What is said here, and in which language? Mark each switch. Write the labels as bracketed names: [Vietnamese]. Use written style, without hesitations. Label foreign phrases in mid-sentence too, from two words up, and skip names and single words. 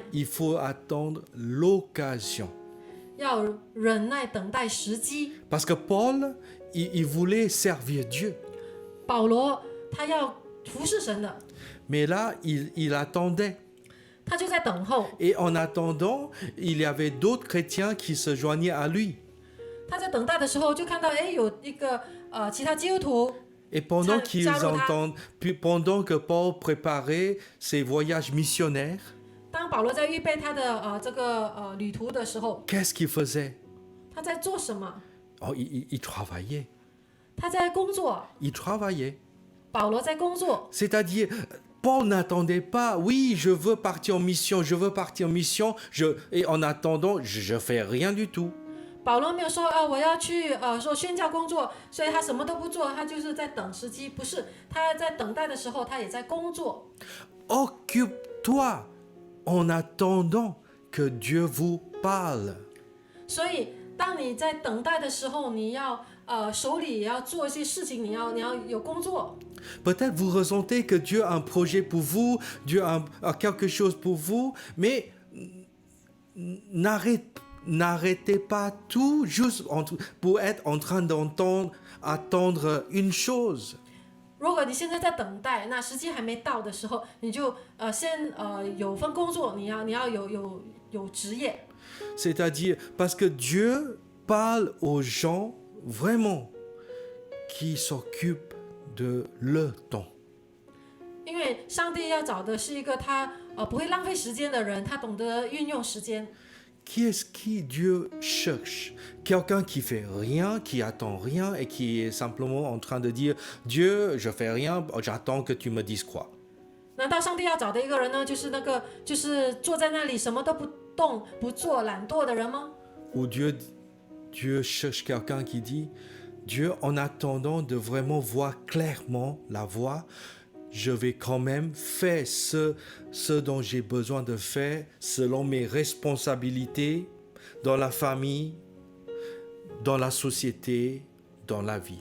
[French] Il faut attendre l'occasion. [Chinese] 要忍耐等待时机。 [French] Parce que Paul, il voulait servir Dieu. [Chinese] 保罗他要服侍神的， [French] Mais là, il attendait. [Chinese] 他就在等候。 [French] Et en attendant, il y avait d'autres chrétiens qui se joignaient à lui. [Chinese] 他在等待的时候，就看到有一个其他基督徒。 [French] Et pendant pendant que Paul préparait ses voyages missionnaires, [Chinese] 当保罗在预备他的这个旅途的时候， [French] qu'est-ce qu'il faisait? [Chinese] 他在做什么？ [French] Oh, il travaillait. [Chinese] 他在工作。 [French] Il travaillait. [Chinese] 保罗在工作。 [French] C'est-à-dire, Paul n'attendait pas, oui, je veux partir en mission, et en attendant, je ne fais rien du tout. [Chinese] 保罗没有说我要去说宣教工作，所以他什么都不做，他就是在等时机。不是，他在等待的时候，他也在工作。 [French] Occupe-toi en attendant que Dieu vous parle. [Chinese] 所以，当你在等待的时候，你要手里也要做一些事情，你要有工作。 [French] Peut-être vous ressentez que Dieu a un projet pour vous, Dieu a quelque chose pour vous, mais n'arrêtez pas tout juste pour être en train attendre une chose. [Chinese] 如果你现在在等待，那时机还没到的时候，你就先有份工作，你要有职业。 [French] C'est-à-dire parce que Dieu parle aux gens vraiment qui s'occupent de leur temps. [Chinese] 因为上帝要找的是一个他不会浪费时间的人，他懂得运用时间。 [French] Qui est-ce qui Dieu cherche? Quelqu'un qui fait rien, qui attend rien et qui est simplement en train de dire Dieu, je fais rien, j'attends que tu me dises quoi. [Chinese] 难道上帝要找的一个人呢，就是坐在那里什么都不动不做、懒惰的人吗？ [French] Ou Dieu cherche quelqu'un qui dit Dieu, en attendant de vraiment voir clairement la voie, je vais quand même faire ce dont j'ai besoin de faire selon mes responsabilités dans la famille, dans la société, dans la vie.